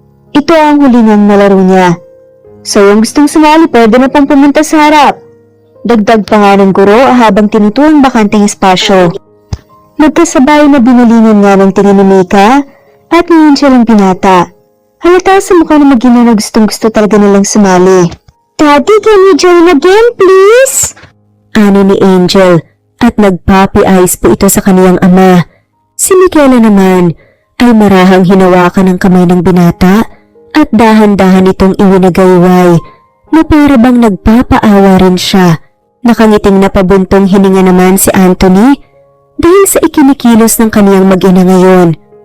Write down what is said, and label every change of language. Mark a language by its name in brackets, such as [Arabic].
[Filipino] Ito ang huli niyang nalaro niya. So yung gustong sumali pwede na pong pumunta sa harap. Dagdag pa nga ng guro habang tinutuon bakanteng espasyo. Nagkasabay na binalingan nga ng tingin ni Mika at ni Angel ang binata. Halata sa mukha na mag-ina na gustong-gusto talaga nilang sumali. [English] Daddy, can we join again, please? [Filipino] Ani ni Angel at nagpapi-eyes po ito sa kaniyang ama. Si Michaela naman ay marahang hinawakan ng kamay ng binata at dahan-dahan itong iwinagayway na para bang nagpapaawa rin siya. Nakangiting napabuntong hininga naman si Anthony dahil sa ikinikilos ng kaniyang mag-ina ngayon.